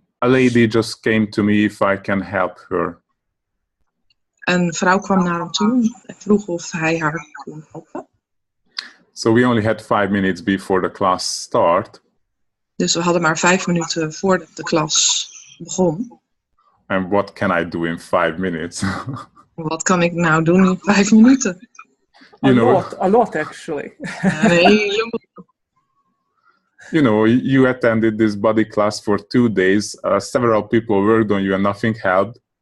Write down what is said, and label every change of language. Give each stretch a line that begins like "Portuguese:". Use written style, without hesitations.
English: A lady just came to me if I can help her.
Dutch: Een vrouw kwam naar hem toe en vroeg of hij haar kon helpen.
English: So we only had 5 minutes before the class start.
Dutch: Dus we hadden maar 5 minuten voordat de klas begon.
English: And what can I do in 5 minutes?
Dutch: Wat kan ik nou doen in 5 minuten?
English: A lot actually. You know, you attended this body class for 2 days. Several people worked on you and nothing helped.